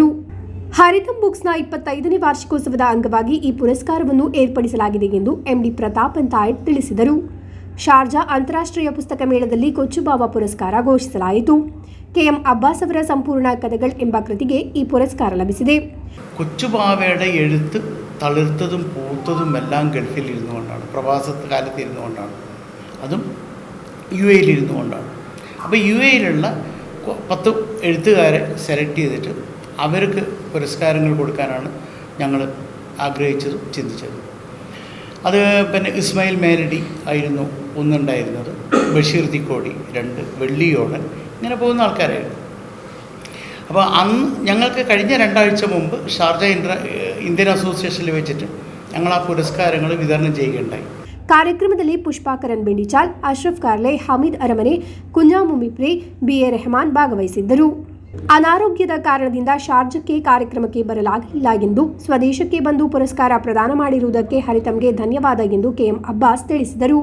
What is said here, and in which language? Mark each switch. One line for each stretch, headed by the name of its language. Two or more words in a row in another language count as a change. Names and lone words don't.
Kannada: ಹರಿದಂ ಬುಕ್ಸ್ನ 25ನೇ ವಾರ್ಷಿಕೋತ್ಸವದ ಅಂಗವಾಗಿ ಈ ಪುರಸ್ಕಾರವನ್ನು ಏರ್ಪಡಿಸಲಾಗಿದೆ ಎಂದು ಎಂಡಿ ಪ್ರತಾಪ್ ಅಂತಾಯಡ್ ತಿಳಿಸಿದರು. ಶಾರ್ಜಾ ಅಂತಾರಾಷ್ಟ್ರೀಯ ಪುಸ್ತಕ ಮೇಳದಲ್ಲಿ ಕೊಚ್ಚುಬಾವ ಪುರಸ್ಕಾರ ಘೋಷಿಸಲಾಯಿತು. ಕೆಎಂ അബ്ബാസ് ಅವರ ಸಂಪೂರ್ಣ കഥകൾ ಎಂಬ ಕೃತಿಗೆ ಈ ಪುರಸ್ಕಾರ ലഭിಸಿದೆ.
Malayalam: കൊച്ചുബാവയുടെ എഴുത്ത് തളിർത്തതും പൂത്തതും എല്ലാം ഗൾഫിലിരുന്നു കൊണ്ടാണ്, പ്രവാസ കാലത്ത് ഇരുന്നു കൊണ്ടാണ്, അതും യു.എയിലിരുന്നു കൊണ്ടാണ്. അപ്പോൾ യു.എയിലുള്ള 10 എഴുത്തുകാരെ സെലക്ട് ചെയ്തിട്ട് അവർക്ക് പുരസ്കാരങ്ങൾ കൊടുക്കാനാണ് ഞങ്ങൾ ആഗ്രഹിച്ചതും ചിന്തിച്ചത്. അത് പിന്നെ ഇസ്മായിൽ മേലടി ആയിരുന്നു ഒന്നുണ്ടായിരുന്നത്, ബഷീർ തിക്കോടി 2, വെള്ളിയോടൻ, ഇങ്ങനെ പോകുന്ന ആൾക്കാരായിരുന്നു. അപ്പോൾ അന്ന് ഞങ്ങൾക്ക് കഴിഞ്ഞ 2 ആഴ്ച മുമ്പ് ഷാർജ ഇന്ത്യൻ അസോസിയേഷനിൽ വെച്ചിട്ട് ഞങ്ങൾ ആ പുരസ്കാരങ്ങൾ വിതരണം ചെയ്യുകയുണ്ടായി.
Kannada: ಕಾರ್ಯಕ್ರಮದಲ್ಲಿ ಪುಷ್ಪಾಕರನ್ ಬೆಂಡಿಚಾಲ್, ಅಶ್ರಫ್ ಕಾರ್ಲೆ, ಹಮೀದ್ ಅರಮನೆ, ಕುಂಜಾಮುಮಿಪ್ರೆ, ಬಿ.ಎ. ರೆಹಮಾನ್ ಭಾಗವಹಿಸಿದ್ದರು. ಅನಾರೋಗ್ಯದ ಕಾರಣದಿಂದ ಶಾರ್ಜಕ್ಕೆ ಕಾರ್ಯಕ್ರಮಕ್ಕೆ ಬರಲಾಗಲಿಲ್ಲ ಎಂದು ಸ್ವದೇಶಕ್ಕೆ ಬಂದು ಪುರಸ್ಕಾರ ಪ್ರದಾನ ಮಾಡಿರುವುದಕ್ಕೆ ಹರಿತಂಗೆ ಧನ್ಯವಾದ ಎಂದು ಕೆಎಂ ಅಬ್ಬಾಸ್ ತಿಳಿಸಿದರು.